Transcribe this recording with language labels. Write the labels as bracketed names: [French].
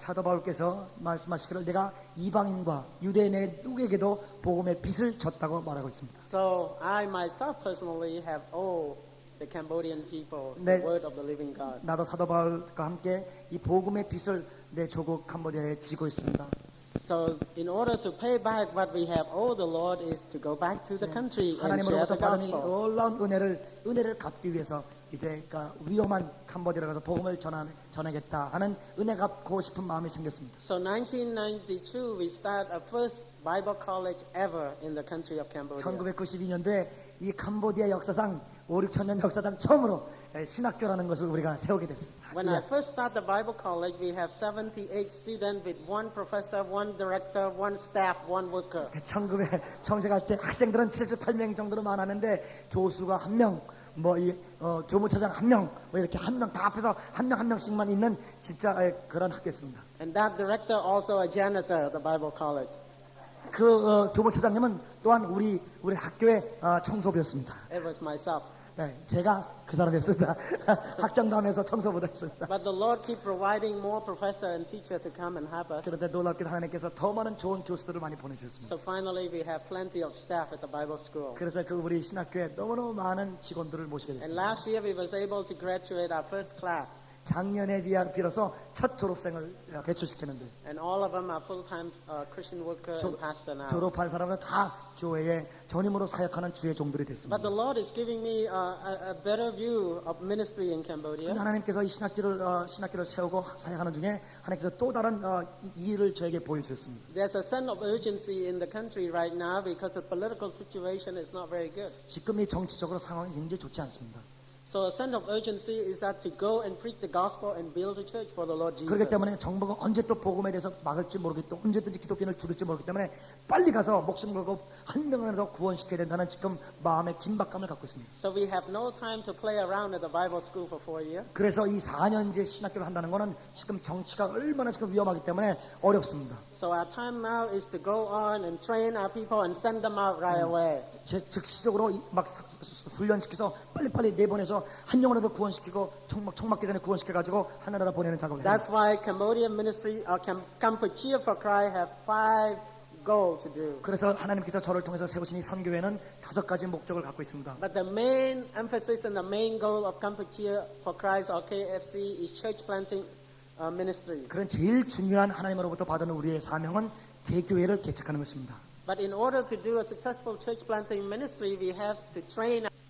[Korean] 사도 바울께서 말씀하시기를 내가 이방인과 유대인의 누구에게도 복음의 빚을 졌다고 말하고 있습니다. [English] So I myself personally have owed the Cambodian people [Korean] 네. [English] the word of the living God. [Korean] 나도 사도 바울과 함께 이 복음의 빚을 내 조국 캄보디아에 지고 있습니다. [English] So in order to pay back what we have owed the Lord is to go back to the country and share [Korean] 하나님으로부터 [English] the [Korean] 받은 이 [English] gospel. [Korean] 놀라운 은혜를 갚기 위해서 이제 위험한 캄보디아로 가서 복음을 전하겠다 하는 은혜 갚고 싶은 마음이 생겼습니다. [English] So 1992 we start a first Bible college ever in the country of Cambodia. [Korean] 1992년도에 이 캄보디아 역사상 5-6천 년 역사상 처음으로 신학교라는 것을 우리가 세우게 됐습니다. [English] When I first started the Bible college, we have 78 students with one professor, one director, one staff, one worker. [Korean] 청소할 때 학생들은 78명 정도로 많았는데 교수가 1명, 교무차장 1명, 이렇게 1명 다 앞에서 한 명씩만 있는 진짜 그런 학교였습니다. [English] And that director also a janitor at the Bible college. [Korean] 그 교무차장님은 또한 우리 학교의 청소부였습니다. [English] It was myself. [Korean] 네, 제가 그 사람이었습니다. 학장도 하면서 청소부도 했습니다. [English] But the Lord keep providing more professor and teacher to come and help us. [Korean] 그런데 놀랍게도 하나님께서 더 많은 좋은 교수들을 많이 보내주셨습니다. [English] So finally we have plenty of staff at the Bible school. [Korean] 그래서 우리 신학교에 너무너무 많은 직원들을 모시게 [English] And [Korean] 됐습니다. [English] last year we was able to graduate our first class. [Korean] 작년에 비로소 첫 졸업생을 배출시켰는데 [English] And all of them are full-time Christian worker and pastor now. [Korean] 졸업한 사람은 다 교회에 전임으로 사역하는 주의 종들이 [English] But [Korean] 됐습니다. [English] the Lord is giving me a better view of ministry in Cambodia. [Korean] 하나님께서 이 신학교를 세우고 사역하는 중에 하나님께서 또 다른 이 일을 저에게 보여주셨습니다. [English] There's a sense of urgency in the country right now because the political situation is not very good. [Korean] 지금 이 정치적으로 상황이 굉장히 좋지 않습니다. [English] So a sense of urgency is that to go and preach the gospel and build a church for the Lord [Korean] 그렇기 [English] Jesus. [Korean] 때문에 정부가 언제 또 복음에 대해서 막을지 모르기 또 언제든지 기독교인을 죽일지 모르기 때문에 빨리 가서 목숨 걸고 한 명이라도 구원시켜야 된다는 지금 마음의 긴박감을 갖고 있습니다. [English] So we have no time to play around at the Bible school for 4 years. [Korean] 그래서 이 4년제 신학교를 한다는 거는 지금 정치가 얼마나 지금 위험하기 때문에 어렵습니다. [English] So our time now is to go on and train our people and send them out right away. [Korean] 즉시적으로 막 훈련시켜서 빨리빨리 내보내서 한 영혼에도 구원시키고 총 맞기 전에 구원시켜가지고 하늘나라 보내는 작업을 합니다. [English] That's why Cambodian ministry or Kampuchea for Christ have 5 goals to do. [Korean] 그래서 하나님께서 저를 통해서 세우신 이 선교회는 5가지 목적을 갖고 있습니다. [English] But the main emphasis and the main goal of Kampuchea for Christ or KFC is church planting ministry. [Korean] 그런 제일 중요한 하나님으로부터 받은 우리의 사명은 대교회를 개척하는 것입니다. [English] But in order to do a successful church planting ministry, we have to train.